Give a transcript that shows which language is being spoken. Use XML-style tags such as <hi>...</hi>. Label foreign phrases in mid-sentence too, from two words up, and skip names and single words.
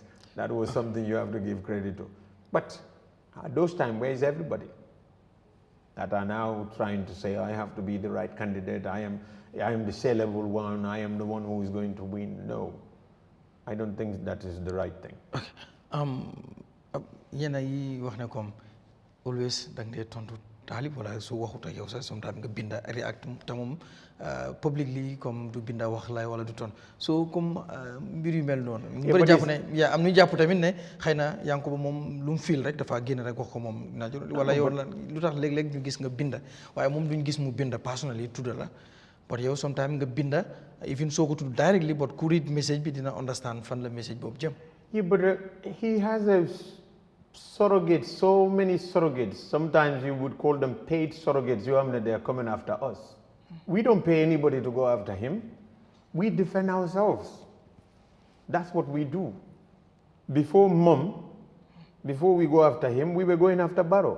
<en>That was something you have to give credit to. But at those times, where is everybody? That are now trying to say, I have to be the right candidate, I am the saleable one, I am the one who is going to win. No, I don't think that is the right thing. Okay.</en> <wo>Yena yi wax ne comme always dang dee tontu taalib wala su waxut ak yow sax sometimes nga binda react te moom publicly comme du binda wax lay wala du ton so comme mbir yu mel noonu ñu bëri jàpp ne yaa am ñu jàpp tamit ne xëy na Yankuba moom lu mu feel rek dafa génn rek wax ko moom wala yow la lu tax léeg-léeg ñu gis nga binda waaye moom duñ gis mu binda personally tudda la but yow sometimes nga binda even soo ko tudd</wo> <en>directly but</en> <wo>ku</wo> <en>read message</en> <wo>bi dina understand fan la message boobu jëm.</wo> <en>Yeah, but he has a surrogates, so many surrogates. Sometimes you would call them paid surrogates. You know, they are coming after us. We don't pay anybody to go after him. We defend ourselves. That's what we do. Before before we go after him, we were going after Darboe.</en>